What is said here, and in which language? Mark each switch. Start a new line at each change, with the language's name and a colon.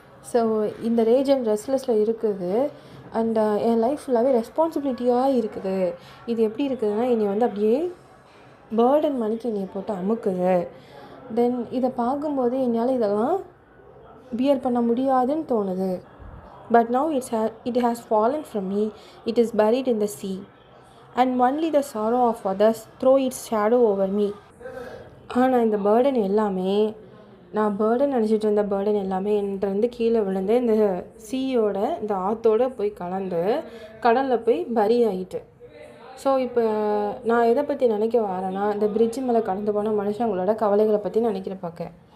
Tamil: So இந்த rage and ரெஸ்ட்லெஸில் இருக்குது. And N life ஃபுல்லாகவே ரெஸ்பான்சிபிலிட்டியாக இருக்குது. இது எப்படி இருக்குதுன்னா, என்னை அப்படியே பேர்டன் மணிக்கு என்னை போட்டு அமுக்குது. தென் இதை பார்க்கும்போது என்னால் இதெல்லாம் பியர் பண்ண முடியாதுன்னு தோணுது.
English: But now it has fallen from me, it is buried in the sea, and only the sorrow of others throw its shadow over me.
Tamil: ஆனால் இந்த பேர்டன் எல்லாமே, நான் பேர்டன் நினச்சிட்டு இருந்த பேர்டன் எல்லாமே என்கிட்ட கீழே விழுந்து இந்த சீயோட, இந்த ஆற்றோடு போய் கலந்து கடலில் போய் பரி ஆகிட்டு. ஸோ இப்போ நான் எதை பற்றி நினைக்க வரேன்னா, இந்த பிரிட்ஜு மேலே கடந்து போன மனுஷங்களோட கவலைகளை பற்றி பார்க்க.